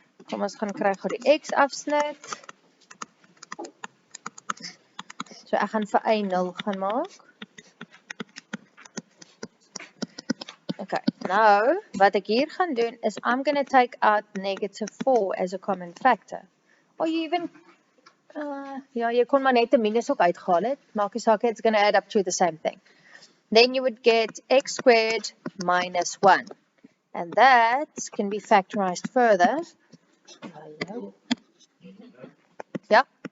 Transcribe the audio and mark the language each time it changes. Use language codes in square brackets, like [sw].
[af] Kom ons gaan kry gou die x afsnit. So ek gaan vir y 0 gaan maak. [en] Okay, now [af] wat ek hier gaan doen is [en] I'm going to take out negative 4 as a common factor. Or you even, [af] ja, jy kon maar net 'n minus ook uitgehaal het. Maak nie saak, [en] it's going to add up to the same thing. Then you would get x squared minus 1. And that can be factorized further. [af] Ja.